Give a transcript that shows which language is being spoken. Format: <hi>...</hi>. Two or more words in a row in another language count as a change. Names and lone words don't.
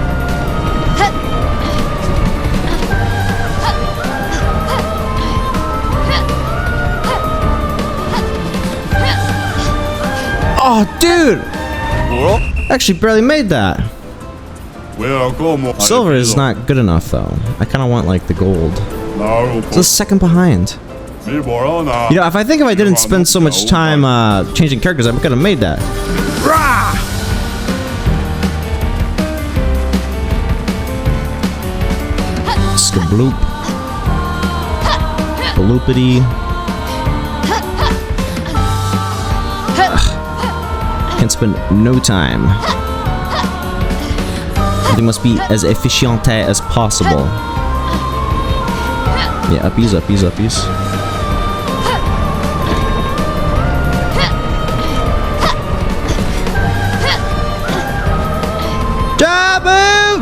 <en>Oh, dude! Actually barely made that. Silver is not good enough, though. I kind of want, like, the gold. It's a second behind. You know, if I didn't spend so much time changing characters, I could have made that. Rah! Skabloop. Bloopity. Can spend no time. Everything must be as efficient as possible. Yeah, uppies, uppies, uppies. Jabu!</en>